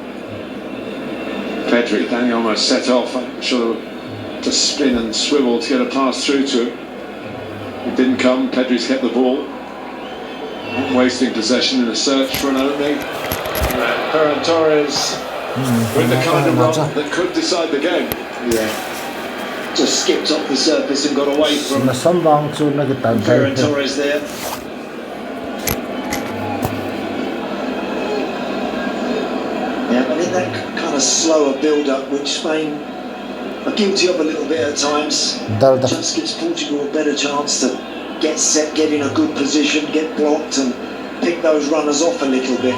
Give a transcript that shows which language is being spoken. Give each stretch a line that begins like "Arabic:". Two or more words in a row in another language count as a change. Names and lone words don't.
English: Pedri, Daniel almost set off, sort of to spin and swivel to get a pass through to him. It didn't come, Pedri's kept the ball. Not wasting possession in a search for an opening. Ferran Torres with the kind of run that could decide the game. Yeah. Just skipped off the surface and got away from Nasambang chu na kita Ferran Torres there. Yeah, but in that kind of slower build-up, which Spain are guilty of a little bit at times, just gives Portugal a better chance to get set, get in a good position, get blocked and pick those runners off a little bit.